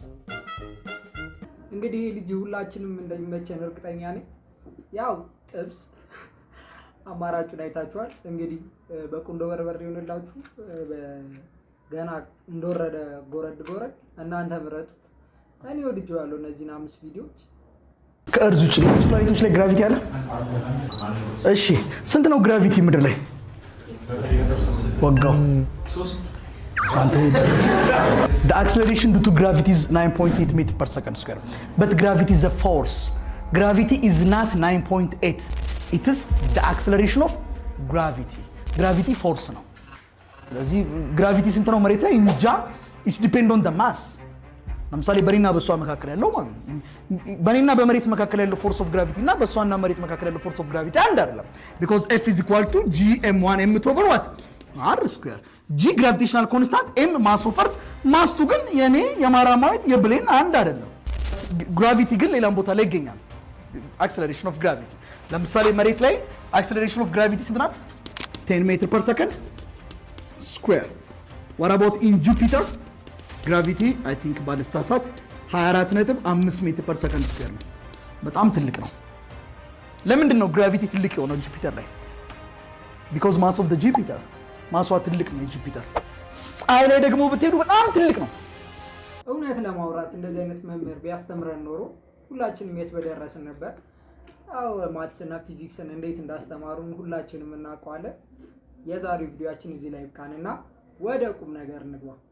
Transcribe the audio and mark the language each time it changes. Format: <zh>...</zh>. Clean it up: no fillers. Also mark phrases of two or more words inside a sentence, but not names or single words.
<am>እንግዲህ ልጅ ሁላችንም እንደሚመቸን እርግጠኛ ነኝ። ያው ጥብስ አማራጩን አይታችኋል። እንግዲህ በቁንዶ በርበሬ ይሆንላችሁ ገና እንደወረደ ጎረድ እናንተ ምረጡ። እኔ ወድጄዋለሁ እነዚህን 5 ቪዲዮዎች። ከእርዝ ውጭ ሌሎች ፕላኔቶች ላይ ግራቪቲ አለ? እሺ ስንት ነው ግራቪቲ ምድር ላይ?</am> <en>ወጋው 3 The acceleration due to gravity is 9.8 meters per second square. But gravity is a force. Gravity is not 9.8. It is the acceleration of gravity. Gravity force</en> <am>ነው። ስለዚህ ግራቪቲ ስንት ነው መሬት ላይ? እንጃ።</am> <en>It depends on the mass.</en> <am>ለምሳሌ በኔና በሷ መካከል ያለው ማለት ነው። በኔና በመሬት መካከል ያለው</am> <en>force of gravity</en> <am>እና በሷና መሬት መካከል ያለው</am> <en>force of gravity</en> <am>አንድ አይደለም።</am> <en>because F is equal to gm1 m2 over what? r square. g gravitational constant, m mass of earth,</en> <am>mass ቱ ግን የኔ የማራማዊት የብሌን አንድ አይደለም። ግራቪቲ ግን ሌላም ቦታ ላይ ይገኛል።</am> <en>acceleration of gravity</en> <am>ለምሳሌ መሬት ላይ</am> <en>acceleration of gravity</en> <am>ስንት ናት?</am> <en>10 meter per second square. what about in Jupiter?</en> <am>ግራቪቲ</am> <en>I think</en> <am>ባልሳሳት 24.5</am> <en>meter per second square</en> <am>ነው። በጣም ትልቅ ነው። ለምንድን ነው ግራቪቲ ትልቅ የሆነው ጁፒተር ላይ?</am> <en>because mass of the Jupiter</en> <am>ማሷ ትልቅ ነው የጁፒተር። ፀሐይ ላይ ደግሞ ብትሄዱ በጣም ትልቅ ነው። እውነት ለማውራት እንደዚህ አይነት መምህር ቢያስተምረን ኖሮ ሁላችንም የት በደረስን ነበር። አው ማትስ እና ፊዚክስን እንዴት እንዳስተማሩን ሁላችንም እናውቀዋለን። የዛሬው ቪዲዮአችን እዚህ ላይ ይብቃንና ወደ ቁም ነገር እንግባ።</am>